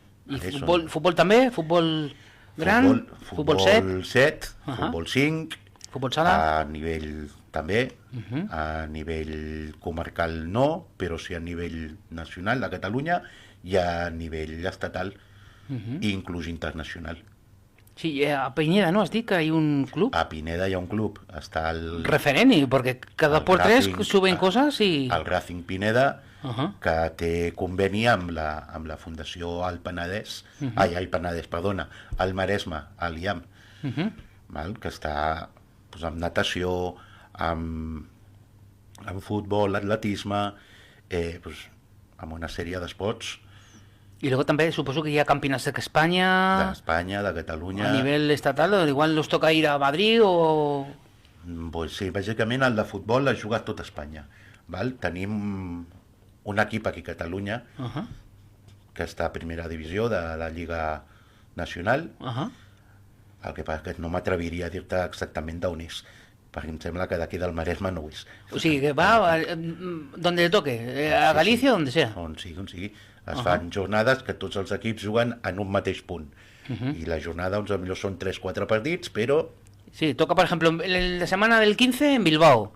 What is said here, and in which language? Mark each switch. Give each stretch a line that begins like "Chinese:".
Catalan: I futbol també? Futbol gran? Futbol 7? 7, futbol 5, futbol sala? a nivell també, a nivell comarcal no, però sí a nivell nacional de Catalunya i a nivell estatal i inclús internacional. Sí, a Pineda, ¿no? Has dit que
Spanish: hay un club.
Catalan: A Pineda hi ha un club, està el...
Spanish: Referent, porque cada por tres suben cosas y...
Catalan: El Racing Pineda, que té conveni amb la Fundació Alt Penedès, al Maresme, al IAM, que està pues, amb natació, amb futbol, atletisme, pues, amb una sèrie d'esports.
Spanish: Y luego también supongo que ya
Catalan: campionats d'Espanya... D'Espanya, de Catalunya...
Spanish: A nivel estatal, igual nos toca ir a Madrid o...
Catalan: Pues sí, bàsicament el de futbol l'ha jugat tot Espanya. Val? Tenim un equip aquí a Catalunya que està a primera divisió de la Lliga Nacional. El que passa que no m'atreviria a dir-te exactament d'on és, perquè em sembla que d'aquí del Maresme no ho és. O sigui,
Spanish: que va donde le toque, a Galícia o donde sea.
Catalan: On sigui. Es fan jornades que tots els equips juguen en un mateix punt. I la jornada, potser són 3-4 partits, però...
Spanish: Sí, toca, por ejemplo, la semana del 15 en Bilbao.